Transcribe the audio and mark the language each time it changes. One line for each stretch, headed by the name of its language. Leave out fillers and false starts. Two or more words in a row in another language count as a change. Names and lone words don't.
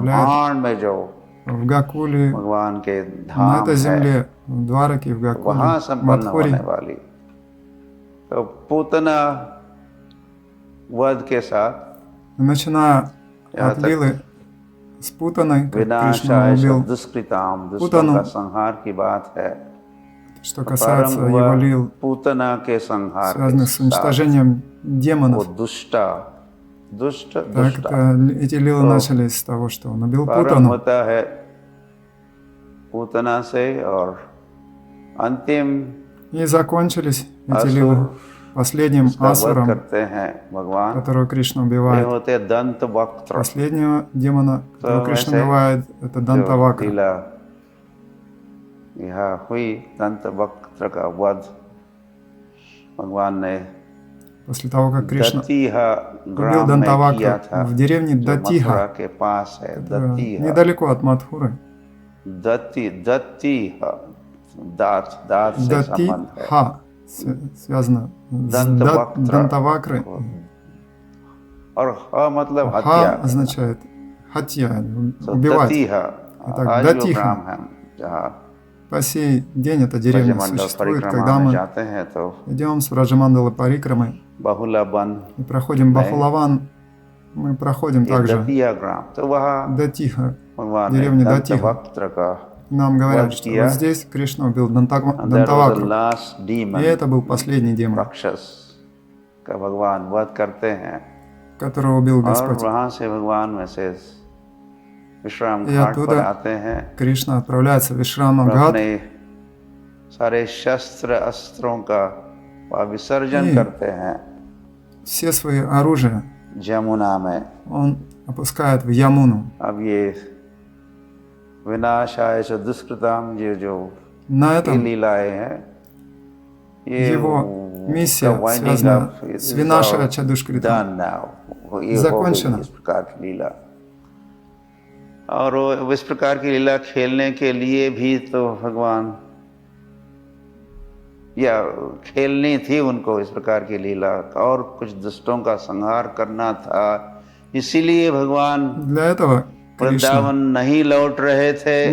Hindi: ब्रह्मांड में जो
Russian: в Гакуле,
Hindi: भगवान के
Russian: на
Hindi: धाम
Russian: этой
Hindi: है,
Russian: земле, в Двараке, в Гакуле,
Hindi: वहाँ
Russian: в
Hindi: संपन्न
Russian: Мадхуре.
Hindi: होने वाली। तो पूतना वध के साथ,
Russian: Начиная от лилы с Путаной, как Кришна
Hindi: विनाशाय
Russian: убил
Hindi: दुष्कृताम, दुष्टों
Russian: Путану,
Hindi: का संहार की बात है।
Russian: что касается его лил,
Hindi: पूतना के संहार के
Russian: связанных с
Hindi: साथ,
Russian: уничтожением
Hindi: वो
Russian: демонов.
Hindi: दुष्टा, दुष्ट,
Russian: Так,
Hindi: दुष्टा
Russian: эти лилы начались с того, что он убил
Hindi: प्रारंभ
Russian: Путану.
Hindi: होता है पूतना से, और अंतिम
Russian: И закончились эти
Hindi: असुर
Russian: лилы последним
Hindi: उसका वध
Russian: асуром,
Hindi: करते हैं भगवान।
Russian: которого Кришна
Hindi: ये
Russian: убивает.
Hindi: होते हैं दंत वक्त्र,
Russian: Последнего демона, которого Кришна
Hindi: वैसे
Russian: убивает, это
Hindi: जो
Russian: Дантавакра.
Hindi: लीला यहाँ हुई, दंत वक्त्र का वध भगवान ने
Russian: После того, как Кришна
Hindi: दतीहा
Russian: убил
Hindi: ग्राम में किया
Russian: Дантавакру
Hindi: था,
Russian: в деревне
Hindi: जो मथुरा
Russian: Датиха,
Hindi: के पास है।
Russian: которая
Hindi: दतीहा,
Russian: недалеко от Мадхуры.
Hindi: दतीहा, दात, दात से संबंध है।
Russian: Датиха связано с Дантавактра. Дантавакрой.
Hindi: और ха मतलब
Russian: Ха
Hindi: हत्या।
Russian: означает хатья,
Hindi: तो
Russian: убивать.
Hindi: दतीहा,
Russian: Итак,
Hindi: आज वो
Russian: दतीха.
Hindi: ग्राम है जहाँ
Russian: По сей день эта деревня
Hindi: ब्रजमंडल
Russian: существует.
Hindi: परिक्रमा
Russian: Когда
Hindi: में
Russian: мы
Hindi: जाते हैं तो
Russian: идем с Враджамандала Парикрамой
Hindi: बहुला वन,
Russian: и проходим Бахулаван, мы проходим
Hindi: ये
Russian: также
Hindi: दतिया ग्राम, तो वहाँ
Russian: Датиха,
Hindi: भगवान ने
Russian: деревня
Hindi: दंत
Russian: Датиха.
Hindi: वक्त्र का
Russian: нам говорят, что вот здесь Кришна убил Дантавакру. И это был последний демон, которого убил Господь. И оттуда Кришна отправляется в Вишрама-Гhat и все свои оружия он опускает в Ямуну. На этом его миссия, связанная с
Sanskrit: विनाशाय च दुष्कृताम्,
Russian: закончена.
Hindi: और वो इस प्रकार की लीला खेलने के लिए भी तो भगवान या खेलनी थी उनको इस प्रकार की लीला और कुछ दुष्टों का संहार करना था, इसीलिए भगवान वृंदावन नहीं लौट रहे थे,